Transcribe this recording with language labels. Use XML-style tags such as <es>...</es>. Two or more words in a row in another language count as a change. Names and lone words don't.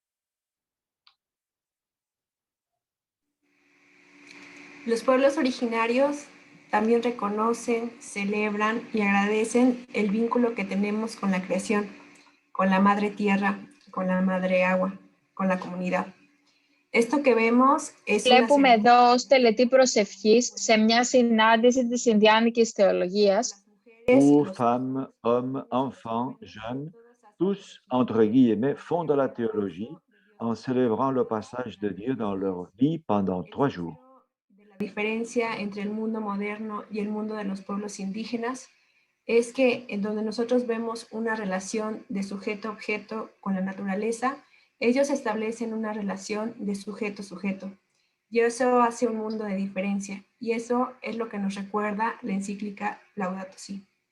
<es>Los pueblos originarios también reconocen, celebran y agradecen el vínculo que tenemos con la creación, con la madre tierra, con la madre agua, con la comunidad. Esto que vemos es</es> <el>Βλέπουμε εδώ ως τελετή προσευχής σε μια συνάντηση της Ινδιάνικης θεολογίας.</el> <fr>Où femmes, hommes, enfants, jeunes, tous, entre guillemets, font de la théologie en célébrant le passage de Dieu dans leur vie pendant 3 jours.</fr> <es>La diferencia entre el mundo moderno y el mundo de los pueblos indígenas es que en donde nosotros vemos una relación de sujeto-objeto con la naturaleza, ellos establecen una relación de sujeto-sujeto. Y eso hace un mundo de diferencia. Y eso es lo que nos recuerda la encíclica Laudato Si.</es>